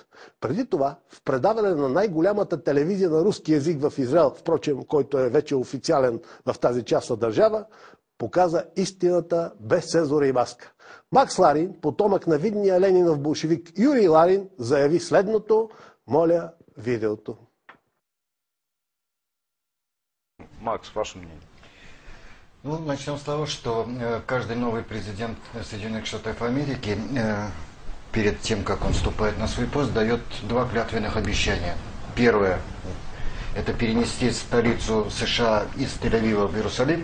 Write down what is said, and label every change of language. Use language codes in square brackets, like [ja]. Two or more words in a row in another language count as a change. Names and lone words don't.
[bg] Преди това, в предаване на най-голямата телевизия на руски език в Израел, впрочем, който е вече официален в тази част на държава, показа истината без цензура и маска. Макс Ларин, потомък на видния Ленинов болшевик Юрий Ларин, заяви следното. Моля, видеото. Макс, [ru] ваше мнение? Ну, начнем с того, что каждый новый президент Соединенных Штатов Америки перед тем, как он вступает на свой пост, дает 2 клятвенных обещания. Первое – это перенести столицу США из Тель-Авива в Иерусалим.